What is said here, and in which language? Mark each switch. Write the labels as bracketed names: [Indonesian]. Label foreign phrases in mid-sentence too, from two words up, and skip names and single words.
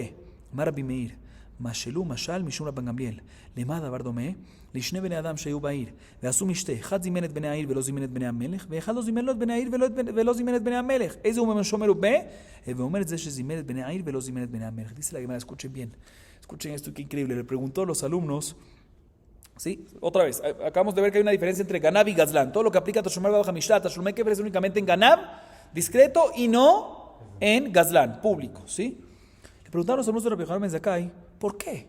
[Hebrew] אמר רבי מאיר, משלו משל משום רבן גמליאל. למה דבר דומה? לשני בני אדם שהיו בעיר, ועשו משתה, אחד זימן את בני העיר ולא זימן את בני המלך, ואחד לא זימן לו את בני העיר ולא זימן את בני המלך. איזה הוא שומר ובה? ואומר את זה שזימן את בני העיר ולא זימן את בני המלך. [Spanish] Dice la Gemara, escuchen bien, escuchen esto, qué increíble. Le preguntó a los alumnos, ¿sí? Otra vez, acabamos de ver que hay una diferencia entre Ganav y Gazlán. Todo lo que aplica a [Hebrew] תשלומי ארבעה וחמישה, תשלומי כפל [Spanish] es únicamente en Ganav, discreto, y no en Gazlán, público, ¿sí? Le preguntaron a los alumnos de Rabbi Yohanan ben Zakkai, ¿por qué?